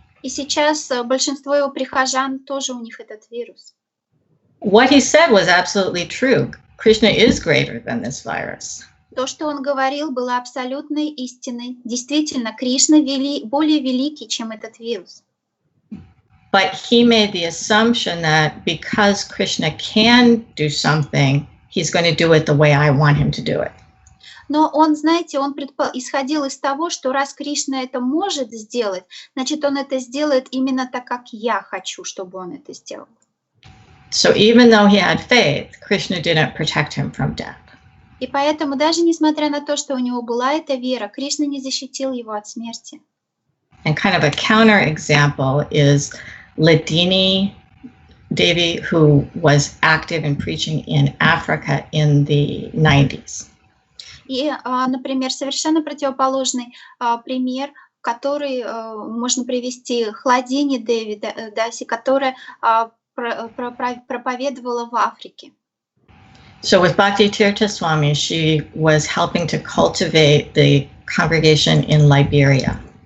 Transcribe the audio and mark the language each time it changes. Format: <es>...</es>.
<ru>И сейчас большинство его прихожан тоже у них этот вирус.</ru> <en>What he said was absolutely true. Krishna is greater than this virus.</en> <ru>То, что он говорил, было абсолютной истиной. Действительно, Кришна более великий, чем этот вирус.</ru> <en>But he made the assumption that because Krishna can do something, he's going to do it the way I want him to do it.</en> <ru>Но он, знаете, он исходил из того, что раз Кришна это может сделать, значит, он это сделает именно так, как я хочу, чтобы он это сделал.</ru> <en>So even though he had faith, Krishna didn't protect him from death.</en> <ru>И поэтому, даже несмотря на то, что у него была эта вера, Кришна не защитил его от смерти.</ru> <en>And kind of a counter example is Ladini Devi, who was active in preaching in Africa in the 90s.</en> <ru>И, например, совершенно противоположный пример, который можно привести, Ладини Деви, даси, которая проповедовала в Африке.</ru> <en>So with Bhakti Swami, she was helping to cultivate the congregation in Liberia.</en>